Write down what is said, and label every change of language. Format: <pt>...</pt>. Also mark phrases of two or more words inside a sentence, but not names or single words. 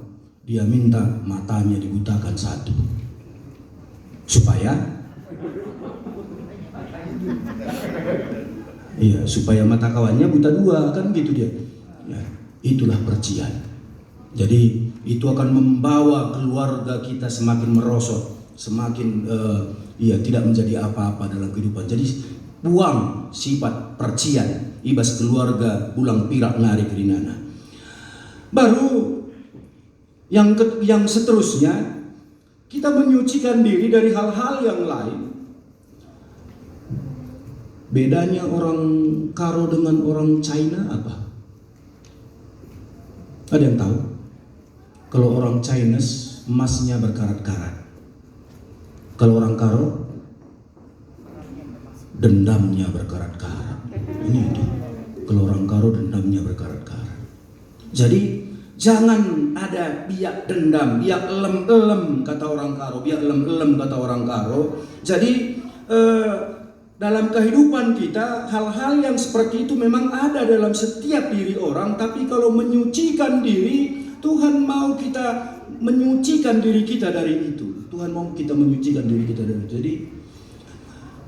<id>Dia minta matanya dibutakan 1. Supaya mata kawannya buta 2, kan gitu dia. Ya, itulah percian. Jadi itu akan membawa keluarga kita semakin merosot, semakin tidak menjadi apa-apa dalam kehidupan. Jadi buang sifat percian,</id> <btx>ibas keluarga Belang Pirak narik rinana.</btx> <id>Baru yang seterusnya, kita menyucikan diri dari hal-hal yang lain. Bedanya orang Karo dengan orang China apa? Ada yang tahu? Kalau orang Chinese emasnya berkarat-karat. Kalau orang Karo dendamnya berkarat-karat. Ini itu. Kalau orang Karo dendamnya berkarat-karat. Jadi jangan ada</id> <btx>biak dendam, biak elem-elem</btx> <id>kata orang Karo,</id> <btx>biak elem-elem</btx> <id>kata orang Karo. Jadi dalam kehidupan kita hal-hal yang seperti itu memang ada dalam setiap diri orang. Tapi kalau menyucikan diri, Tuhan mau kita menyucikan diri kita dari itu. Tuhan mau kita menyucikan diri kita dari itu.</id>